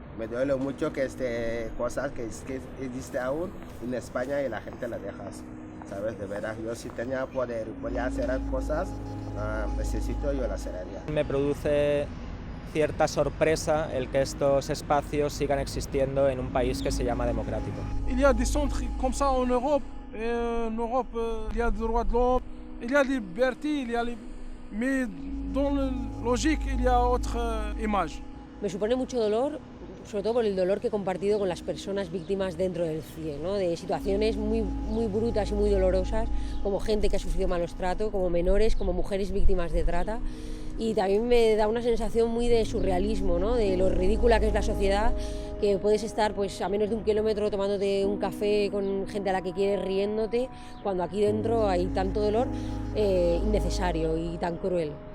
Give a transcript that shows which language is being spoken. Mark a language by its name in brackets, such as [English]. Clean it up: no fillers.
[Spanish] Me duele mucho que cosas que existen aún en España y la gente las deja. ¿Sabes? De veras, yo si tenía poder, podía hacer cosas, necesito, yo las haría. Me produce cierta sorpresa el que estos espacios sigan existiendo en un país que se llama democrático. [French] Il y a des centres comme ça en Europe. En Europe, il y a des droits de l'homme, il y a des libertés, mais dans la logique, il y a autre image. [Spanish] Me supone mucho dolor, sobre todo por el dolor que he compartido con las personas víctimas dentro del CIE, ¿no? De situaciones muy brutas y muy dolorosas, como gente que ha sufrido malos tratos, como menores, como mujeres víctimas de trata. Y también me da una sensación muy de surrealismo, ¿no? De lo ridícula que es la sociedad, que puedes estar pues, a menos de 1 kilómetro tomándote un café con gente a la que quieres, riéndote, cuando aquí dentro hay tanto dolor innecesario y tan cruel.